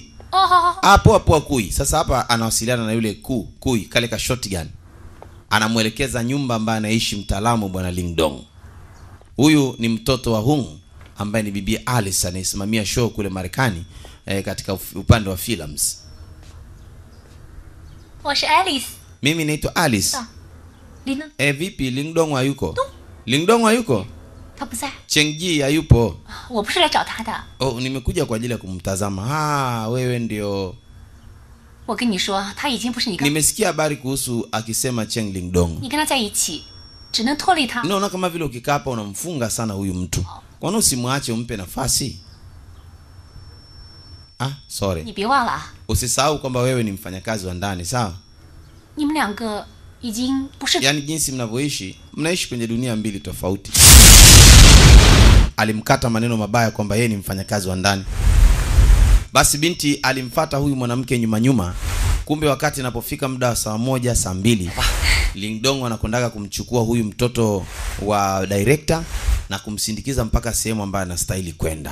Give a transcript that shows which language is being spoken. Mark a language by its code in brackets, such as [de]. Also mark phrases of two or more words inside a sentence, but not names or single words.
[zh] 哦，好好。 [sw] Poa Kui. Sasa hapa anawasiliana na yule Kui kale ka shotgun. Anamuelekeza nyumba ambayo anaishi mtaalamu bwana Lingdong. Huyu ni mtoto wa Hung ambaye ni bibi Alice, anayesimamia show kule Marekani katika upande wa films. [zh] 我是 Alice。 [sw] Mimi naitwa Alice. [zh] 林呢？ [sw] Vipi Lingdong hayuko? Lingdong hayuko? [zh] 他不在。 [sw] Chengji hayupo. [zh] 我不是来找他的。 [sw] Nimekuja kwa ajili ya kumtazama. Wewe ndio. [zh] 我跟你说，他已经不是你跟 [sw] Nimesikia habari kuhusu akisema Cheng Lingdong. [zh] 你跟他在一起，只能拖累他。 [sw] Naona kama vile ukikaa hapa unamfunga sana huyu mtu. Kwa nini usimwache umpe nafasi? [en] Sorry. [zh] 你别忘了啊， [sw] Usisahau kwamba wewe ni mfanyakazi wa ndani, sawa? [zh] 你们两个已经不是。 [sw] Yaani jinsi mnavyoishi, mnaishi kwenye dunia mbili tofauti. Alimkata maneno mabaya kwamba yeye ni mfanyakazi wa ndani. Basi binti alimfuata huyu mwanamke nyuma. Kumbe wakati inapofika muda wa saa 1, saa 2, Lingdong anakondaga kumchukua huyu mtoto wa director na kumsindikiza mpaka sehemu ambayo anastahili kwenda.